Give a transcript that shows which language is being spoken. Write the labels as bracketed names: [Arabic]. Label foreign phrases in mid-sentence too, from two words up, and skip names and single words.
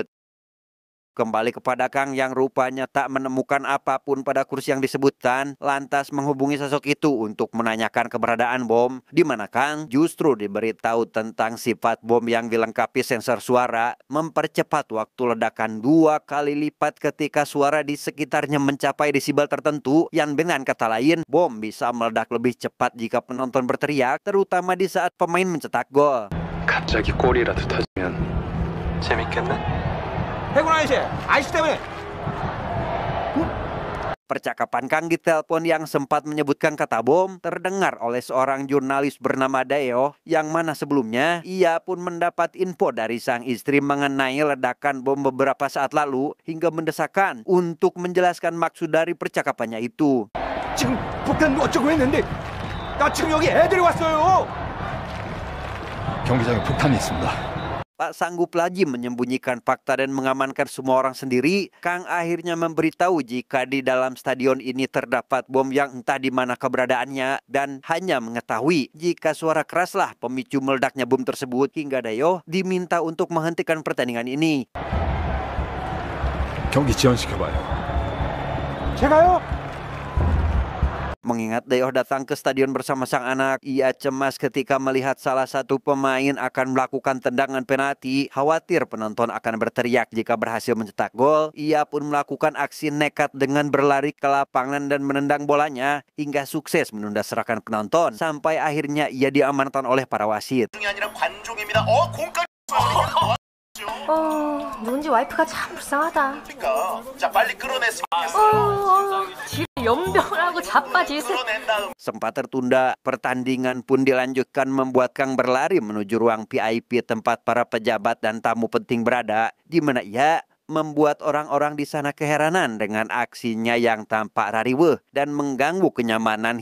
[Indonesian] Kembali kepada Kang yang rupanya tak menemukan apapun pada kursi yang disebutkan, lantas menghubungi sosok itu untuk menanyakan keberadaan bom, di mana Kang justru diberitahu tentang sifat bom yang dilengkapi sensor suara, mempercepat waktu ledakan 2 kali lipat ketika suara di sekitarnya mencapai desibel tertentu, yang dengan kata lain, bom bisa meledak lebih cepat jika penonton berteriak, terutama di saat pemain mencetak gol. [Korean] 갑자기 골이라도 터지면 재밌겠네. [Indonesian] Percakapan Kang di telepon yang sempat menyebutkan kata bom terdengar oleh seorang jurnalis bernama Dayo, yang mana sebelumnya ia pun mendapat info dari sang istri mengenai ledakan bom beberapa saat lalu hingga mendesakan untuk menjelaskan maksud dari percakapannya itu. [Korean] 지금 폭탄 어쩌고 했는데 나 지금 여기 애들이 왔어요. 경기장에 폭탄이 있습니다. [Indonesian] Tak sanggup lagi menyembunyikan fakta dan mengamankan semua orang sendiri, Kang akhirnya memberitahu jika di dalam stadion ini terdapat bom yang entah di mana keberadaannya dan hanya mengetahui jika suara keraslah pemicu meledaknya bom tersebut hingga Dayo diminta untuk menghentikan pertandingan ini. [Korean] 경기 지연시켜봐요. 제가요? [Indonesian] Mengingat Dayo datang ke stadion bersama sang anak, ia cemas ketika melihat salah satu pemain akan melakukan tendangan penalti. Khawatir penonton akan berteriak jika berhasil mencetak gol, ia pun melakukan aksi nekat dengan berlari ke lapangan dan menendang bolanya hingga sukses menunda serangan penonton sampai akhirnya ia diamankan oleh para wasit. [Korean] 누군지 와이프가 참 불쌍하다. 자 빨리 끌어내서 연병을 하고 자빠지세. [Indonesian] Sempat tertunda, pertandingan pun dilanjutkan membuat Kang berlari menuju ruang VIP tempat para pejabat dan tamu penting berada, di mana ia membuat orang-orang di sana keheranan dengan aksinya yang tampak rariweh dan mengganggu kenyamanan.